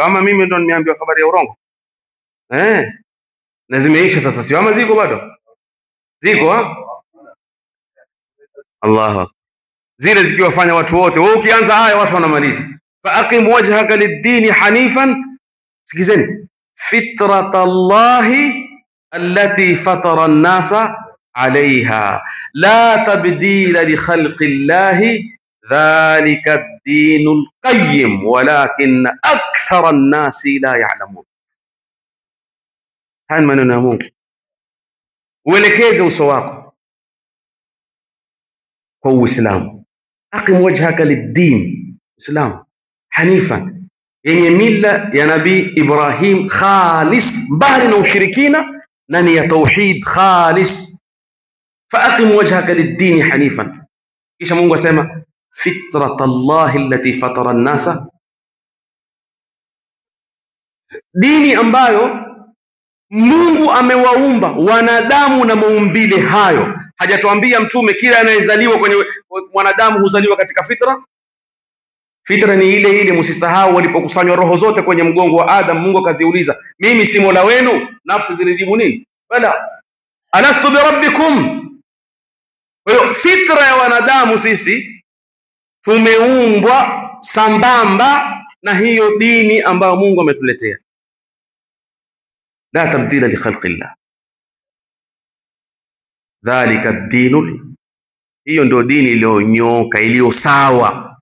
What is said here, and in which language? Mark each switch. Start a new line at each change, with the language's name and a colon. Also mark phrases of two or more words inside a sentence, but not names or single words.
Swahili: Ama mimi ndo nimeambiwa habari ya urongo. Na zimeisha sasa, sio? Ama ziko bado? Ziko ha? Allah. Zile zikiwafanya watu wote, wewe ukianza haya watu wanamaliza.
Arabic: فأقم وجهك للدين حنيفا, sikizeni, فطرة الله التي فطر الناس عليها لا تبديل لخلق الله ذلك الدين القيم ولكن أكثر الناس لا يعلمون.
Swahili: هاي maneno ya Mungu. Uelekeze uso wako kwa Uislamu.
Arabic: أقم وجهك للدين، إسلام حنيفا,
Swahili: yenye mila ya Nabii Ibrahim, khalis, mbali na ushirikina, na ni ya
Arabic: توحيد خالص. فأقم وجهك للدين حنيفا.
Swahili: kisha Mungu asema
Arabic: فطرة الله التي فطر الناس,
Swahili: dini ambayo Mungu amewaumba wanadamu na maumbile hayo. Hajatuambia Mtume kila anayezaliwa kwenye mwanadamu huzaliwa katika fitra. Fitra ni ile ile, msisahau walipokusanywa roho zote kwenye mgongo wa Adam, Mungu akaziuliza, mimi si Mola wenu? Nafsi zilijibu nini?
Arabic: بلى، ألست بربكم.
Swahili: Kwa hiyo fitra ya wanadamu sisi tumeumbwa sambamba na hiyo dini ambayo Mungu ametuletea.
Arabic: لا تبديل لخلق الله، ذلك الدين,
Swahili: hiyo ndio dini iliyonyoka, iliyo sawa.